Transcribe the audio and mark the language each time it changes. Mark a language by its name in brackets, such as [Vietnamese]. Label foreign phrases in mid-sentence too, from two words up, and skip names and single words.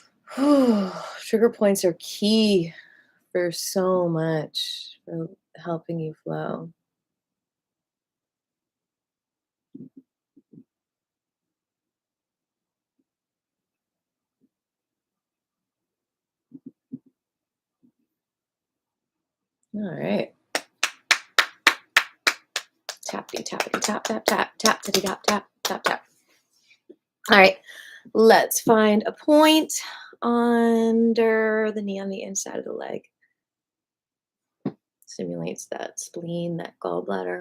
[English] Trigger points are key for so much for helping you flow. All right. Tappity tappity tap tap tap tap titty tap tap tap tap. All right. Let's find a point under the knee on the inside of the leg. Simulates that spleen, that gallbladder.